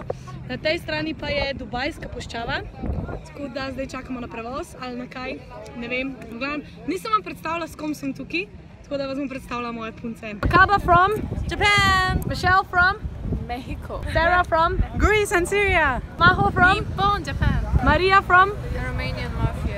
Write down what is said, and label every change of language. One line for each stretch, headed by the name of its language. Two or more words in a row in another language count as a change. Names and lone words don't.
Slovenian: Na tej strani pa je Dubajska puščava, tako da zdaj čakamo na prevoz ali na kaj, ne vem. Nisem vam predstavila, s kom sem tukaj, tako da vas bom predstavila moje punce.
English: Kaba from Japan, Michelle from Mexico, Sarah from Greece and Syria. Maho from Nippon, Japan. Maria from The Romanian Mafia.